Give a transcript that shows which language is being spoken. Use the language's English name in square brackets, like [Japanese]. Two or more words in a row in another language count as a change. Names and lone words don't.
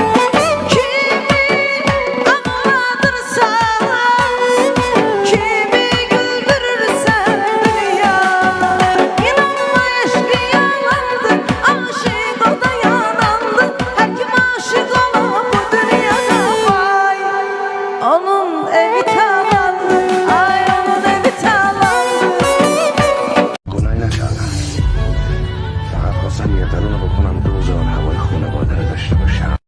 [Turkish] Kimi güldürürsen dünya, inanma eşki yalandı, aşık o da yanandı. Her kim aşık olan bu dünyada vay, onun evi talandı, ay onun evi talandı. [Persian] گناهی نکردم. فقط خواستم یه قرون بکنم دوزار هوای خونه داشته باشم.